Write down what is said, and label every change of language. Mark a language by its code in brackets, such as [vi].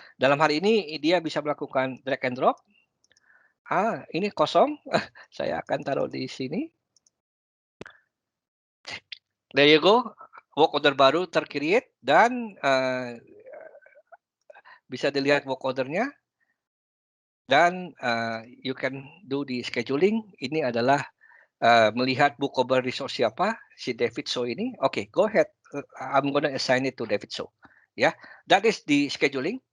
[id] Dalam hal ini dia bisa melakukan drag and drop. Ini kosong. Saya akan taruh di sini. [en] There you go. [id] Work order baru ter-create dan bisa dilihat work order-nya. [en] Dan you can do the scheduling. [id] Ini adalah melihat book over resource siapa, si David So ini. [en] Okay, go ahead. I'm gonna assign it to David So. Ya, that is the scheduling.